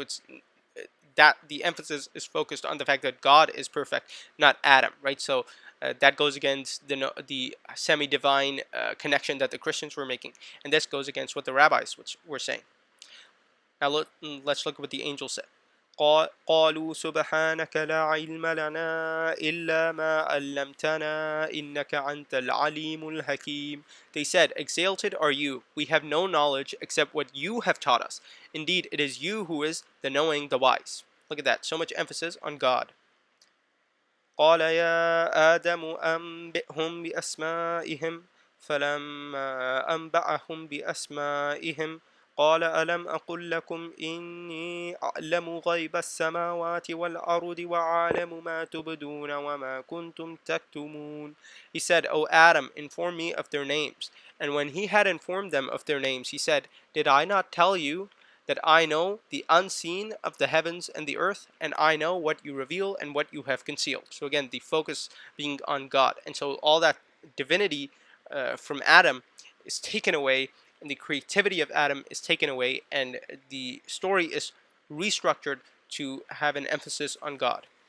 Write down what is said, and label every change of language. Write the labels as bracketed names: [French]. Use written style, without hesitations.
[English] So it's that the emphasis is focused on the fact that God is perfect, not Adam, right? So that goes against the semi-divine connection that the Christians were making. And this goes against what the rabbis were saying. Now let's look at what the angel said. [Arabic] قالوا سبحانك لا علم لنا إلا ما علمتنا إنك أنت العليم الحكيم. [English] They said, "Exalted are you. We have no knowledge except what you have taught us. Indeed, it is you who is the knowing, the wise." Look at that. So much emphasis on God. [Arabic] قال يا آدم أنبئهم بأسمائهم فلما أنبأهم بأسمائهم قال ألم أقل لكم إني أعلم غيب السماوات والأرض وأعلم ما تبدون وما كنتم تكتمون. [English] He said, "O Adam, inform me of their names." And when he had informed them of their names, he said, "Did I not tell you that I know the unseen of the heavens and the earth, and I know what you reveal and what you have concealed." So again, the focus being on God. And so all that divinity from Adam is taken away, and the creativity of Adam is taken away, and the story is restructured to have an emphasis on God.